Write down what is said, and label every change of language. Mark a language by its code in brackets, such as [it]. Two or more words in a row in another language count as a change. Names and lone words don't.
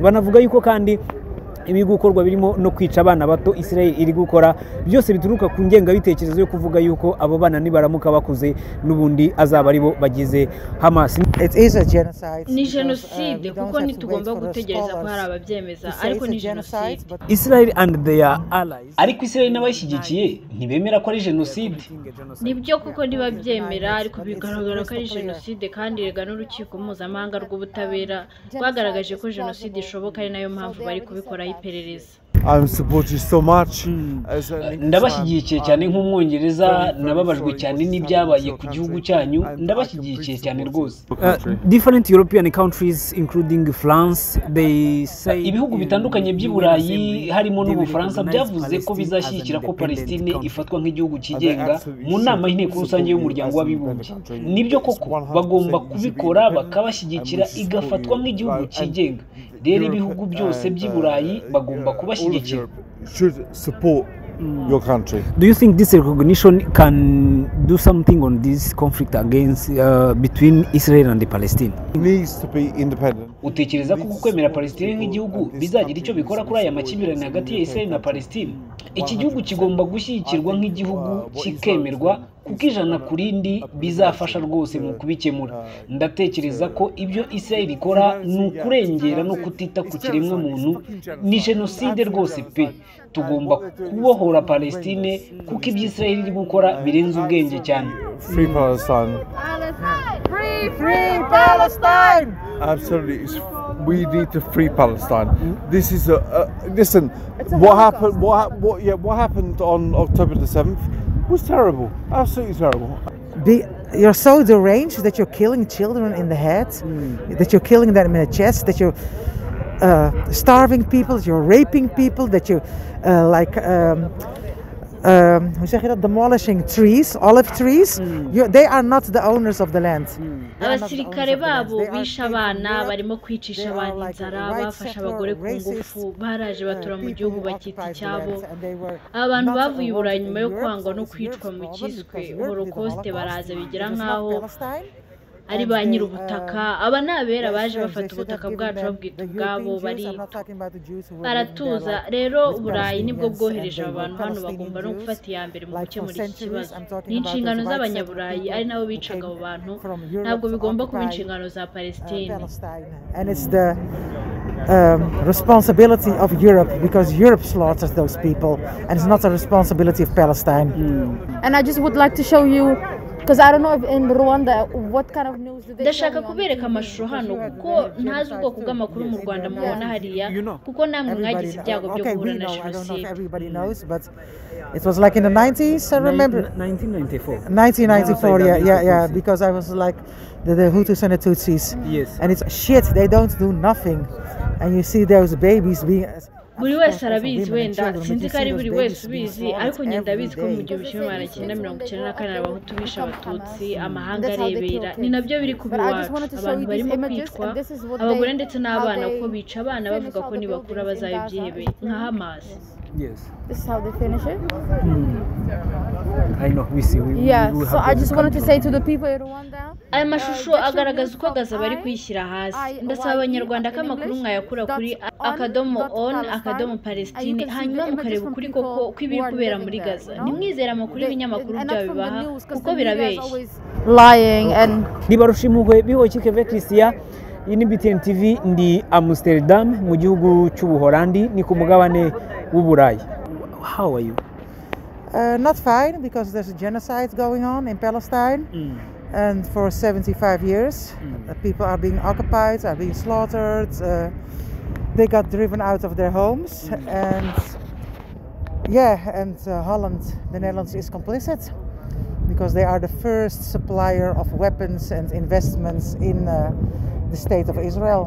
[rw] Banavuga yuko kandi ibi gukorwa birimo no kwica abana bato Israel iri gukora byose bituruka ku ngengabitekerezo yo kuvuga yuko abo bana nibaramuka bakuze n'ubundi azaba aribo bagize Hamas. Ni Jenoside kuko ntitugomba gutegereza ko hari ababyemeza, ariko ni Jenoside. [en] Israel and their allies, [rw] ariko Israel n'abashyigikiye ntibemera ko ari Jenoside. Nibyo kuko ntibabyemera, ariko bigaragara ko ari Jenoside, kandi rega n'urukiko mpuzamahanga rw'ubutabera rwagaragaje ko Jenoside ishoboka, ari nayo mpamvu bari kubikora iperereza. Ndabashyigikiye cyane nk'umwongereza, nababajwe cyane n'ibyabaye ku gihugu cyanyu, ndabashyigikiye cyane rwose. [en] Different European countries including France, they say [rw] ibihugu bitandukanye by'i Burayi harimo n'Ubufaransa byavuze ko bizashyigikira ko Palestine ifatwa nk'igihugu cyigenga mu nama y'inteko rusange y'umuryango w'abibumbye. Nibyo koko bagomba kubikora, bakabashyigikira igafatwa nk'igihugu cyigenga. Rero ibihugu byose by'i Burayi bagomba kubashyigikira. [en] Should support your country. Do you think this recognition can do something on this conflict against between Israel and Palestine? It needs to be independent. [rw] Utekereza ko kwemera Palestine nk'igihugu bizagira icyo bikora kuri aya makimbirane hagati ya Israel na Palestine? Iki gihugu kigomba gushyigikirwa nk'igihugu kikemerwa, kuko ijana ku rindi bizafasha rwose mu kubikemura. Ndatekereza ko ibyo Israel ikora ni ukurengera no kutita ku kiremwa muntu, ni Jenoside rwose pe. Tugomba kubohora Palestine kuko ibyo Israel iri gukora birenze ubwenge cyane. [en] Free Palestine. Free Palestine. Absolutely, we need to free Palestine. This is listen. What happened on October the 7th was terrible, absolutely terrible. You're so deranged that you're killing children in the head, that you're killing them in the chest, that you're starving people, that you're raping people, that you demolishing trees, olive trees. They are not the owners of the land. [rw] Abasirikare babo bisha abana, barimo kwicisha abana inzara, bafasha abagore ku ngufu, baraje batura mu gihugu bakita icyabo. Abantu bavuye i Burayi nyuma yo kwangwa no kwicwa mu kiswe Holocaust baraza bigira nkaho ari ba nyir'ubutaka. Aba ni abera baje bafata ubutaka bwacu babwita ubwabo, baratuza. Rero Burayi nibwo bwohereje abantu hano, bagomba no gufata iya mbere mu gukemura iki kibazo. Ni inshingano z'Abanyaburayi, ari nabo bicaga abo bantu, ntabwo bigomba kuba inshingano za Palestine. [en] And it's the responsibility of Europe, because Europe slaughters those people, and it's not the responsibility of Palestine. And I just would like to show you, because I don't know if in Rwanda what kind of news do they [rw] Ndashaka kubereka amashusho hano kuko ntazi ubwoko bw'amakuru mu Rwanda mubona hariya, kuko namwe mwagize ibyago byo guhura na Jenoside. [en] I don't know if everybody knows, but it was like in the 90s, I remember. 1994. 1994, yeah, because I was like the Hutus and the Tutsis. Yes. And it's shit, they don't do nothing. And you see those babies being... [rw] Buri wese arabizi, wenda sinzi ko ari buri wese ubizi, ariko njye ndabizi ko mu 1994 Abahutu bishe Abatutsi, amahanga arebera, ni nabyo biri kuba iwacu. Abantu barimo kwicwa, abagore ndetse n'abana, kuko bica abana bavuga ko nibakura bazaba ibyihebe nka Hamas. [en] Yes. This is how they finish it. I know, we see. So I just wanted to say to the people in Rwanda. [rw] Aya mashusho agaragaza uko Gaza bari kwishyira hasi. Ndasaba Abanyarwanda ko amakuru mwayakura kuri @on_Palestine, hanyuma mukareba ukuri koko kw'ibiri kubera muri Gaza. Nimwizera amakuru y'ibinyamakuru byabo bibaha kuko birabeshya. [en] Lying and [rw] Nibarushimugwe bihoyikeve Christian, iyi ni BTN TV, ndi Amsterdam mu gihugu cy'Ubuholandi, ni ku mugabane w'Uburayi. [en] How are you? Not fine, because there's a genocide going on in Palestine. And for 75 years, people are being occupied, are being slaughtered. They got driven out of their homes, and Yeah, and Holland, the Netherlands, is complicit because they are the first supplier of weapons and investments in the state of Israel.